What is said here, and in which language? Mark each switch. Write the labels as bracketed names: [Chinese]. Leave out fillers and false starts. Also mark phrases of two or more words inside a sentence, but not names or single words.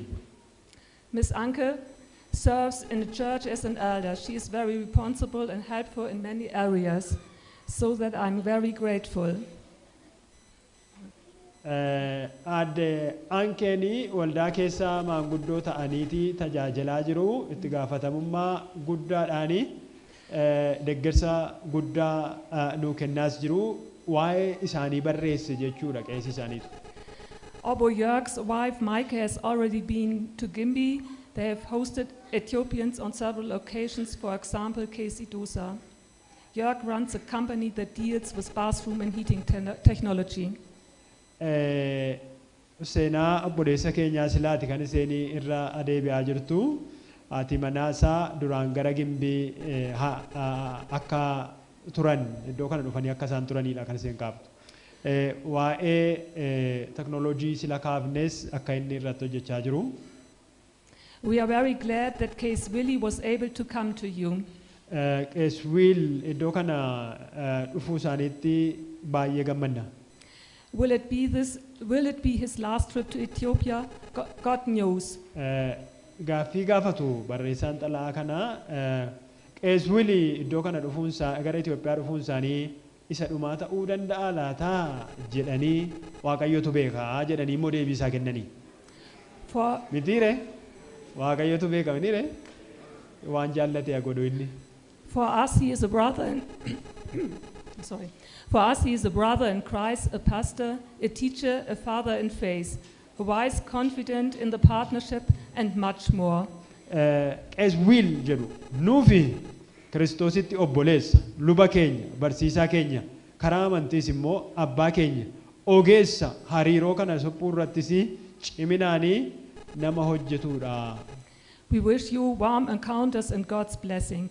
[English] Miss Anke serves in the church as an elder. She is very responsible and helpful in many areas, so that I'm very grateful. [Oromo] Aadde Ankeeni waldaa keessaa maanguddoo ta'aniiti tajaajilaa jiru itti gaafatamummaa guddaadhaani deeggarsa guddaa nuu kennaas jiru waa'ee isaanii barreesse jechuudha qeessi isaaniitu. [English] Obo Jörg's wife Maike has already been to Gimbi. They have hosted Ethiopians on several occasions, for example, Kesi Dosa. Jörg runs a company that deals with bathroom and heating technology. [Oromo] Seenaa obboleessa keenyaa silaati kan iseenii irra adeebi'aa jirtu. Haati manaa isaa duraan gara Gimbii akka turan iddoo kana dhufanii akka isaan turanidha kan iseen kaaftu. Waa'ee teknoolojii sila kaafnes akka inni irratti hojjechaa jiru. [English] We are very glad that Case Willie was able to come to you. [Oromo] Case Will iddoo kana dhufuu isaaniitti baay'ee gammanna. [English] Will it be his last trip to Ethiopia? God knows. [Oromo] Gaaffii gaafatu barreessaan xalaa kana Case Willie iddoo kana gara Itoophiyaa dhufuun isaanii isa dhumaa ta'uu danda'a laataa jedhanii Waaqayyotu beekaa jedhanii immoo deebii isaa kennanii. Mitiire Waaqayyotu beeka mitiire waan jaallate godhu inni. [English] For us he is a brother in sorry. For us he is a brother in Christ, a pastor, a teacher, a father in faith, a wise, confident in the partnership and much more. [Oromo] As will jedhu nuufi Kiristoositti obboleessa, luba keenya, barsiisaa keenya, karaa amantiis immoo abbaa keenya, ogeessa hariiroo kana suphuu irrattis ciminaanii nama hojjetudha. [English] We wish you warm encounters and God's blessing.